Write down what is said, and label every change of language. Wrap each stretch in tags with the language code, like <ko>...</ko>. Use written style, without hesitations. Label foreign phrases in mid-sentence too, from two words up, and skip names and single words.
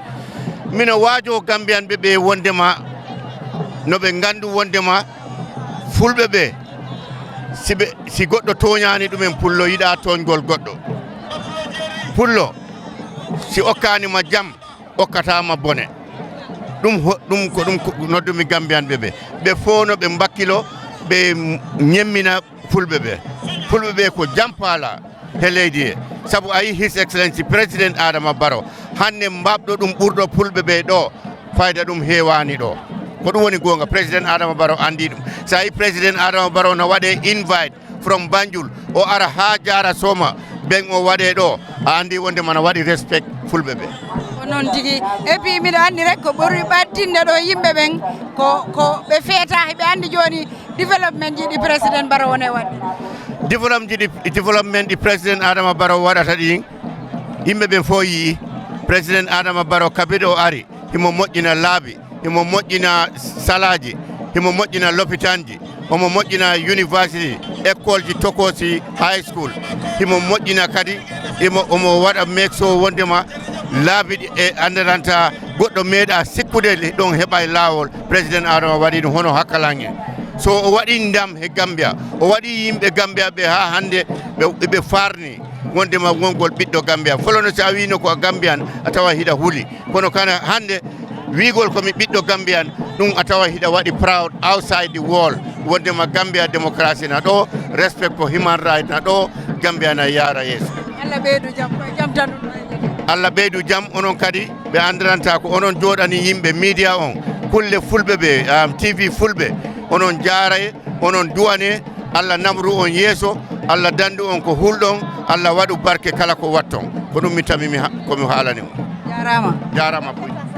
<ff>mino waajo Gambianɓe ɓe wondema no ɓe gandu wondema fulɓe ɓe si goɗɗo toñani ɗumen pullo yiɗa toñgol goɗɗo pullo si okkanima jaam okkatama bone ɗum ko ɗum noddumi Gambianɓe ɓe fof no ɓe mbakkilo ɓe ñemmina fulɓe ɓe ko jampala he leydi he saabu ayi</ff> <en>his excellency</en> <ff>président Adama Barrow hande mbabɗo ɗum ɓurɗo fulɓe ɓe ɗo fayda ɗum hewani ɗo ko ɗum woni gonga président Adama Barrow andi ɗum sa yi président Adama Barrow no waɗe</ff> <en>invite from</en> <ff>Banjul o ara ha jara Soma ɓen o waɗe ɗo a andi wondema no waɗi respect fulɓe ɓe ko noon tigui</ff> <fr>et puis</fr> <ff>mbiɗa andi rek ko ɓuri ɓattinde ɗo yimɓe ɓen ko ɓe feeta ɓe andi joni développement ji ɗi président Barrow wone waɗde développement ɗi président Adama Barrow waɗata ɗin yimɓe ɓen fof yii président Adama Barrow kabiɗe o ari himo moƴƴina laabi himo moƴƴina salaji himo moƴƴina l'hôpitanji omo moƴƴina university école ji tokosi</ff> <en>high school</en> <ff>himo moƴƴina kadi omo waɗa make so wondema laabi ɗi e andaranta goɗɗo meeɗa sikkude ɗon heɓa e laawol président Adama waɗi ɗum hono hakkalan en so o waɗi ndam he Gambia o waɗi yimɓe Gambia ɓe ha hande ɓe farni wondema gongol ɓiɗɗo Gambia folono sa wino ko Gambian a tawa hiɗa huuli kono kana hande wigol komi ɓiɗɗo Gambian ɗum a tawa hiɗa waɗi</ff> <en>proud outside the wall</en> <ff>wondema Gambia démocratie na ɗo</ff> <en>respect for human right</en> <ff>na ɗo Gambia na yaara yeeso Allah ɓeydu jam tan Allah ɓeydu jam onon kadi ɓe andiranta ko onon jooɗani yimɓe media on kulle fulɓe ɓe TV fulɓe onon jaaray onon duwane Allah namru on yeeso Allah dandu on ko hulɗon Allah waɗu barke kala ko watton ko ɗum mi tamimi komi haalani on jarama buy</ff>